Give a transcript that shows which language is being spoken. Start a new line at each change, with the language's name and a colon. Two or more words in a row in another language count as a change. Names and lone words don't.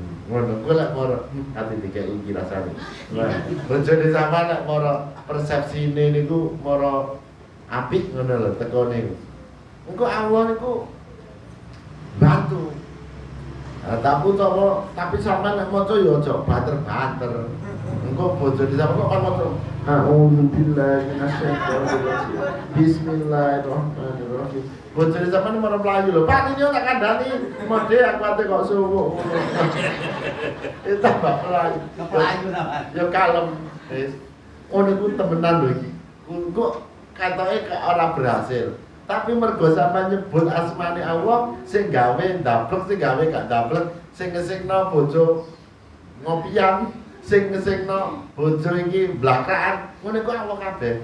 Javanese: Ngono ku lek moro ati dikeki iki rasane. Lah, bojone sampean lek moro persepsine niku moro apik ngono lho tekone. Engko Allah niku bantu. Tapi sampean nek maca ya aja banter-banter. Engko bojone sampean kok kan maca
Arabic: أعوذ بالله من الشيطان الرجيم. بسم الله الرحمن الرحيم.
Javanese: Bojone sampean marang mlayu lho. Pak iki tak kandhani, mode aku ate kok suwuk ngono. Itu tambah mlayu. Ya kalem. Wis. Ngono ku temenan lho iki. Engko katoke ora berhasil. Tapi mergo sampean nyebut asmane Allah sing gawe ndablek sing gawe gak ndablek sing ngesikno bojo ngopian sing ngesikno bojo iki blakaan ngono iku Allah kabeh.